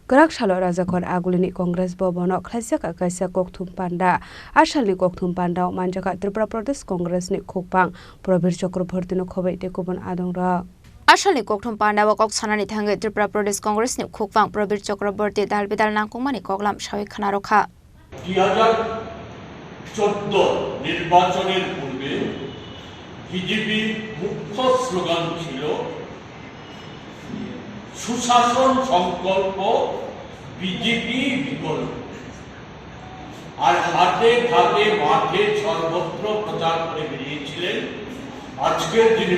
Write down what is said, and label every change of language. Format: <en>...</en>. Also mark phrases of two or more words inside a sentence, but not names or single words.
<trp>Gerak Shalo Razakon Agulini Congress Bobonok Klasika Kaisa Kokthum Panda Ashali Kokthum Panda Manjaka Tripura Pradesh Congress ni Khokpang Probir Chakraborty no Khobei Tekubon Adongra Ashali Kokthum Panda Kok Sanani Thange Tripura Pradesh Congress ni Khokpang Probir Chakraborty Dalbidal Nangkongmani Koglam Shawi Khanarokha</trp> <bn>2014 নির্বাচনের পূর্বে বিজেপি মুখ্য স্লোগান ছিল সুশাসন সংকল্প বিজেপি বিকল্প আর হাতে ঘাটে মাঠে সর্বত্র প্রচার করে বেরিয়েছিলেন আজকের দিনে</bn>